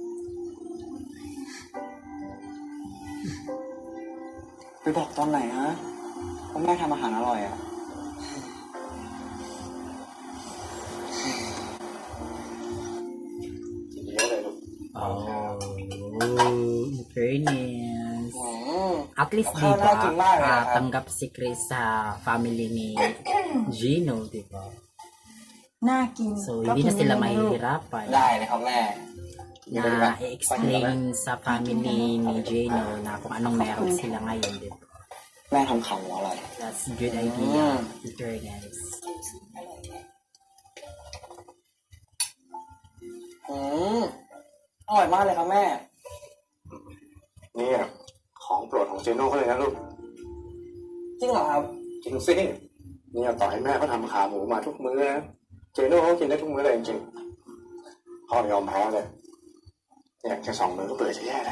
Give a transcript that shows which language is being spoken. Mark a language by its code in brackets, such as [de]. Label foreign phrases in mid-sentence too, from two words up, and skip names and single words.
[th] ไปบอกตอนไหนฮะว่าแม่ทำอาหารอร่อยอ่ะ เยอะเลยลูก [en] Oh, in fairness. At least [tl] Akala diba, natin mara. tanggap si Chris sa family ni Gino, diba? [th] น่ากิน [tl] So, [th] ก็ [tl] hindi [th] กิ [tl] na [th] น [tl] sila [th] เลยนะลูก [tl] mahihirapan [th] ได้เลยครับแม่ [tl] na i-explain sa family ni Gino na kung anong meron sila ngayon, diba? [th] แม่ทำขาหมูอร่อย [en] That's a good idea, in fairness. [th] อร่อยมากเลยครับแม่ เนี่ยของโปรดของเจโน่เขาเลยนะลูก จริงเหรอครับ จริงสิเนี่ยต่อให้แม่เขาทำขาหมูมาทุกมื้อนะเจโน่เขากินได้ทุกมื้อเลยจริงๆพ่อยอมแพ้เลยเนี่ยแค่2 มื้อก็เบื่อจะแย่แล้ว